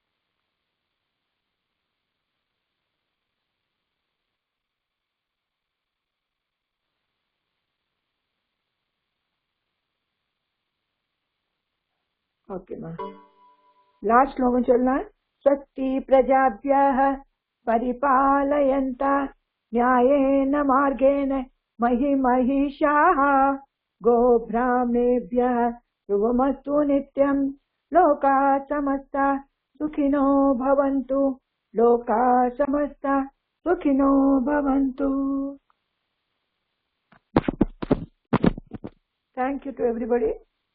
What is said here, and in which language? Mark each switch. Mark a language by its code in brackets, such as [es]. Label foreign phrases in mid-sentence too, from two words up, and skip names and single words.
[ta] ஓகேமா. லாஸ்ட் ஸ்லோகம் சொல்லலாம். [sa] स्वस्ति प्रजाभ्यः परिपालयन्त न्यायेन मार्गेण महिमहिषाः गोब्राह्मणेभ्यः शुभमस्तु नित्यं लोकाः समस्ता सुखिनो भवन्तु. लोकाः समस्ता सुखिनो भवन्तु. [en] Thank you to everybody.